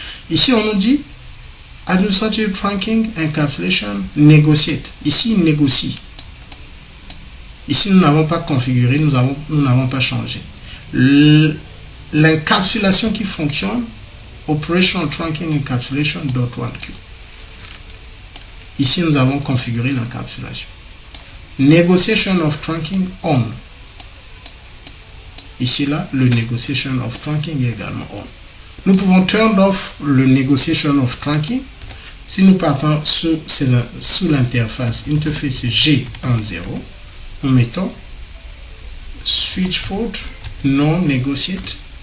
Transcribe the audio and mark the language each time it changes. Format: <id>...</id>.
<fr>Ici, on nous dit</fr> <en>administrative trunking encapsulation negotiate.</en> <fr>Ici, il négocie. Ici, nous n'avons pas configuré, nous n'avons pas changé. L'encapsulation qui fonctionne,</fr> <en>operational trunking encapsulation .1q.</en> <fr>Ici, nous avons configuré l'encapsulation.</fr> <en>Negotiation of trunking on.</en> <fr>Ici, là, le negotiation of trunking est également on. Nous pouvons turn off le negotiation of trunking si nous partons sous l'interface interface G10. Nous mettons switch port non negotiate.</fr>